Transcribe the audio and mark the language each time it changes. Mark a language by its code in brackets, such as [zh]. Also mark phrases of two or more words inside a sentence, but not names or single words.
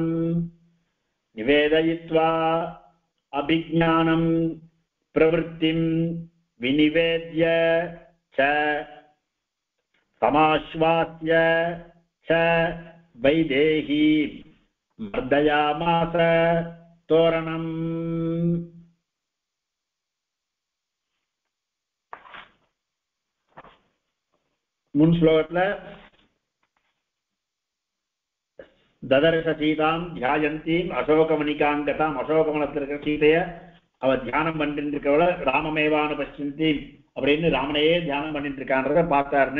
[sa] निवेदयित्वा अभिज्ञानं प्रवृत्तिं विनिवेद्य च समाश्वास्य च वैदेहीं मर्दयामास तोरणम्। [ta] முன் ஸ்லோகத்துல [sa] ददर्श सीतां ध्यायन्तीं अशोकवनिकागताम्, [ta] அசோகமனத்தில் இருக்கிற சீதைய அவ தியானம் பண்ணிட்டு இருக்கவள [sa] राममेवानु पश्यन्तीम् [ta] அப்படின்னு ராமனையே தியானம் பண்ணிட்டு இருக்கான்றத பார்த்தாருன்னு.